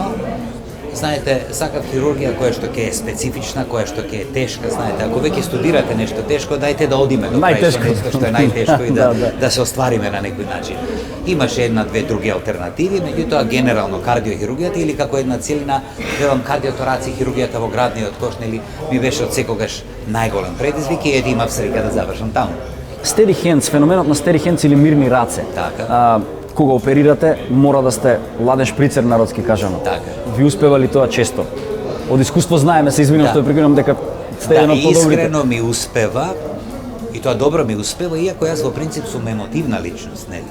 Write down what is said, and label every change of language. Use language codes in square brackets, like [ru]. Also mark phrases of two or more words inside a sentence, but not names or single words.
[mk] Знаете, сакав хирургија која што ќе е специфична, која што ќе е тешка, знаете, ако веќе студирате нешто тешко, дајте да одиме до крај што е најтешко и да се оствариме на некој начин. Имаше една, две други алтернативи, меѓутоа генерално кардиохирургијата или како една целина, велам кардиотораци хирургијата во градниот кош, нели, ми беше од секогаш најголем предизвик и ете имав среќа да завршам таму. [en] Steady hands, [mk] феноменот на [en] steady hands [mk] или мирни раце. Така. Кога оперирате, мора да сте ладен шприцер, народски кажано. Така. Ви успева ли тоа често? Од искуство знаеме, се извинувам што прекинувам, дека сте еден од подобрите. Да, искрено ми успева, и тоа добро ми успева, иако јас во принцип сум емотивна личност, нели?